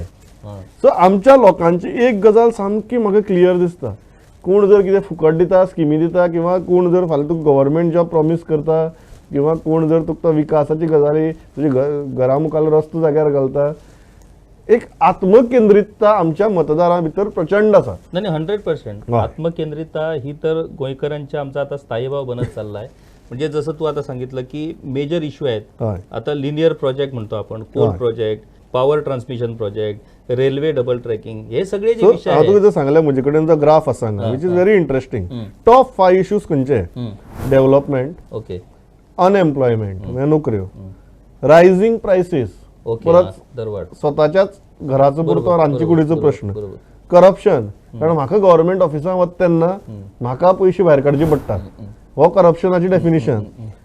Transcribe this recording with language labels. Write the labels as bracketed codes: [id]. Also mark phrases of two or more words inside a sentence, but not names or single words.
[kok] सो आमच्या लोकांची एक गजाल सामकी म्हाका क्लियर दिसता. कोण जर कितें फुकट दिता स्किमी दिता किंवा कोण जर फाल्यां तुका [en] government job promise [kok] करता किंवा कोण जर तुका विकासाची गजाली तुजे घरा मुखार रस्तो जाग्यार घालता एक आत्मकेंद्रितता आमच्या मतदारां भितर प्रचंड आसा. [mr] नाही 100% आत्मकेंद्रितता ही तर गोंयकरांच्या आमचा आता स्थायी भाव बनत चाललाय. म्हणजे जसं तू आता सांगितलं की [en] major issue [mr] आहेत आता [en] linear project [mr] म्हणतो आपण [en] coal project power transmission project railway double tracking [mr] हे सगळे जे विषय आहेत. [kok] तुका सांगले म्हजे कडेन जो ग्राफ आसा [en] which is very interesting. top 5 issues [kok] खंयचे डेव्हलपमेंट ओके अनएम्प्लॉयमेंट म्हणजे नोकऱ्यो [en] rising prices [kok] परत स्वताच्याच घराचो पुरतो रांदची कुडीचो प्रश्न करप्शन कारण म्हाका गव्हर्नमेंट ऑफिसांत वता तेन्ना म्हाका पयशे भायर काडचे पडटात हो करप्शनाची डेफिनेशन.